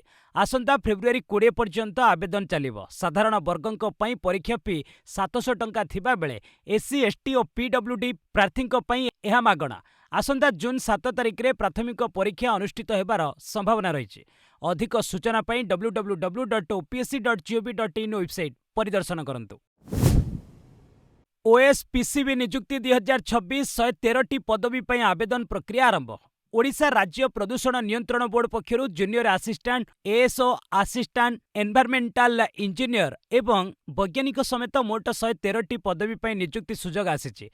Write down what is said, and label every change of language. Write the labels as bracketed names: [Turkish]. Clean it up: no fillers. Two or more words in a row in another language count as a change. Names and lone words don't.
[Odia] ଆସନ୍ତା ଫେବୃଆରୀ 20 ପର୍ଯ୍ୟନ୍ତ ଆବେଦନ ଚାଲିବ। ସାଧାରଣ ବର୍ଗଙ୍କ ପାଇଁ ପରୀକ୍ଷା ଫି 700 ଟଙ୍କା ଥିବା ବେଳେ ଏସସି, ଏସଟି ଔର ପିଡବ୍ଲ୍ୟୁଡି ପ୍ରାର୍ଥୀଙ୍କ ପାଇଁ ଏହା ମାଗଣା। ଆସନ୍ତା ଜୁନ 7 ତାରିଖ ରେ ପ୍ରାଥମିକ ପରୀକ୍ଷା ଅନୁଷ୍ଠିତ ହେବାର ସମ୍ଭାବନା ରହିଛି। ଅଧିକ ସୂଚନା ପାଇଁ www.opsc.gov.in ୱେବସାଇଟ ପରିଦର୍ଶନ କରନ୍ତୁ। ଓଏସପିସିବି ନିଯୁକ୍ତି 2026 113ଟି ପଦବୀ ପାଇଁ ଆବେଦନ ପ୍ରକ୍ରିୟା ଆରମ୍ଭ। ଓଡ଼ିଶା ରାଜ୍ୟ ପ୍ରଦୂଷଣ ନିୟନ୍ତ୍ରଣ ବୋର୍ଡ ପକ୍ଷରୁ [English] Junior Assistant ASO, Assistant Environmental Engineer [Odia] ଏବଂ ବୈଜ୍ଞାନିକ ସମେତ ମୋଟ 113ଟି ପଦବୀ ପାଇଁ ନିଯୁକ୍ତି ସୁଯୋଗ ଆସିଛି।